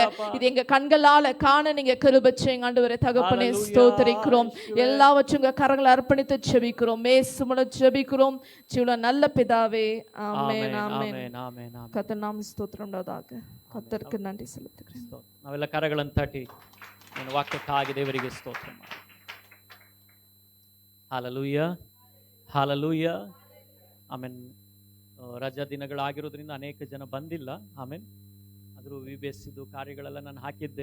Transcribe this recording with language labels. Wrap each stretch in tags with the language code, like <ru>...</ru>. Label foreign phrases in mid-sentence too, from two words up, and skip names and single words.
<ta>இது எங்க கண்களால காண நீங்க கிருபை செய்யுங்க ஆண்டவரே தகப்பனே ஸ்தோத்திரிக்கிறோம். எல்லாவற்றும் கரங்களை அர்ப்பணித்து ஜெபிக்கிறோம். இயேசுவின் ஜெபிக்கிறோம் ஜீவன நல்ல பிதாவே. ஆமென் ஆமென். கர்த்தர் நாம ஸ்தோத்திரம் உண்டாதாக. கர்த்தருக்கு நன்றி செலுத்துகிறேன்.</ta> <kn>ನಾವೆಲ್ಲ ಕರಗಳನ್ನು ತಟ್ಟಿ ನಿನ್ನ ವಾಕ್ಯಕ್ಕಾಗಿ ದೇವರಿಗೆ ಸ್ತೋತ್ರ ಮಾಡಿ. ಹಾಲೆಲೂಯಾ ಹಾಲೆಲೂಯಾ ಆಮೆನ್. ರಜಾ ದಿನಗಳಾಗಿರೋದ್ರಿಂದ ಅನೇಕ ಜನ ಬಂದಿಲ್ಲ. ಆಮೆನ್. ಆದರೂ VBS ಕಾರ್ಯಗಳೆಲ್ಲ ನಾನು ಹಾಕಿದ್ದೆ.</kn>